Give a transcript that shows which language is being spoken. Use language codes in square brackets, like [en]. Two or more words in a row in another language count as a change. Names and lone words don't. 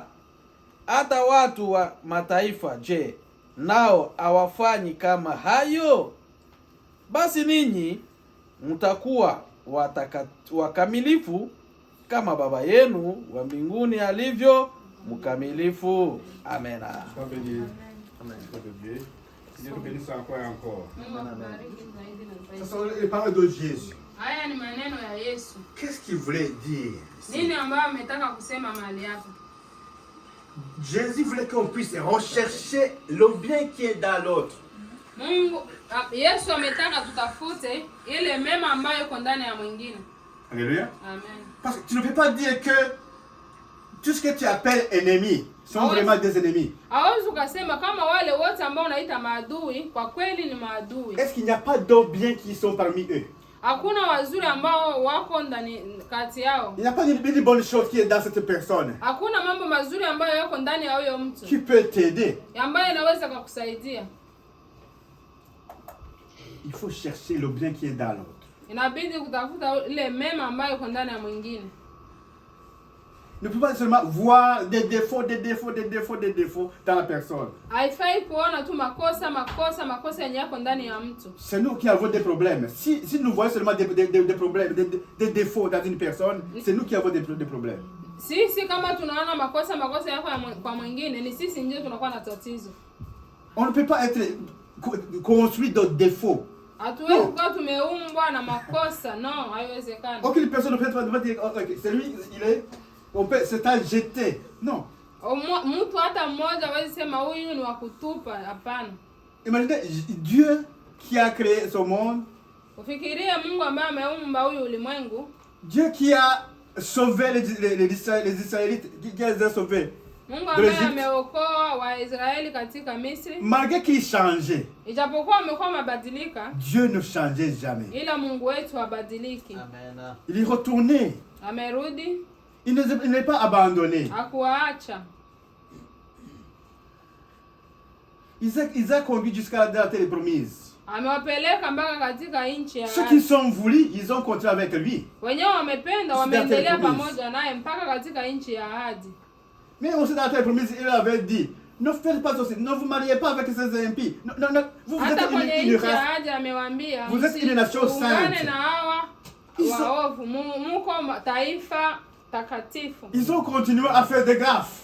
[sw] Hata watu wa mataifa je, nao awafanyi kama hayo? Basi ninyi mtakuwa wakamilifu kama Baba yenu wa mbinguni alivyo mkamilifu. Amen. [fr] Ça sont les paroles de Jésus. [sw] Haya ni maneno ya Yesu. [fr] Qu'est-ce qu'il voulait dire? [sw] Nini ambayo ametaka kusema mahali hapa? [fr] Jésus voulait qu'on puisse rechercher le bien qui est dans l'autre. [sw] Yesu ametaka tutafute ile mema ambayo iko ndani ya mwingine. Alléluia. Amen. [fr] Parce que tu ne peux pas dire que tout ce que tu appelles ennemis sont vraiment des ennemis. [sw] Hawezi ukasema kama wale wote ambao unaita maadui kwa kweli ni maadui. [fr] Est-ce qu'il n'y a pas d'autres biens qui sont parmi eux? [sw] Hakuna wazuri ambao wako ndani kati yao. [fr] Il n'y a pas une bonne chose qui est dans cette personne. [sw] Hakuna mambo mazuri ambayo yako ndani ya huyo mtu. [fr] Qui peut t'aider? [sw] Ambayo inaweza kukusaidia. [fr] Il faut chercher le bien qui est dans l'autre. [sw] Inabidi kutafuta ile mema ambayo iko ndani ya mwingine. [fr] Ne peut pas seulement voir des défauts dans la personne. [sw] Haifai kuona tu makosa yenye yako ndani ya mtu. [fr] C'est nous qui avons des problèmes. Si nous voyons seulement des problèmes, des défauts dans une personne, c'est nous qui avons des problèmes. [sw] Sisi kama tunaona makosa yako kwa mwingine, ni sisi ndio tunakuwa na tatizo. [fr] On ne peut pas être construit de défauts. [sw] Hatuwezi kuwa tumeumbwa na makosa. No, haiwezekani. [fr] Aucune personne ne peut dire c'est lui, c'est à jeter. Non. [sw] Mtu hata mmoja hawezi sema huyu ni wa kutupa, hapana. [fr] Imaginez Dieu qui a créé ce monde. [sw] Ufikirie Mungu ambaye ameumba huyu ulimwengu. [fr] Dieu qui a sauvé les Israélites, qui les a sauvés. [sw] Mungu ambaye ameokoa Waisraeli katika Misri. [fr] Malgré qu'il changeait. [sw] Ijapokuwa amekuwa mabadilika. [fr] Dieu ne changeait jamais. [sw] Ila Mungu wetu habadiliki. Amen. [fr] Il est retourné. [sw] Amerudi. [fr] Il n'est pas abandonné. [sw] Hakuacha. [fr] Ils ont conduit jusqu'à la terre promise. [sw] Amewapeleka mpaka katika nchi ya ahadi. [fr] Ceux qui sont voulus, ils ont continué avec lui. [sw] Wenyewe wamependa, wameendelea pamoja naye mpaka katika nchi ya ahadi. [fr] Mais aussi dans la terre promise, il avait dit, ne faites pas aussi, ne vous mariez pas avec ces impies. Non, vous êtes une race. Vous êtes une nation sainte. Ils ont continué à faire des gaffes.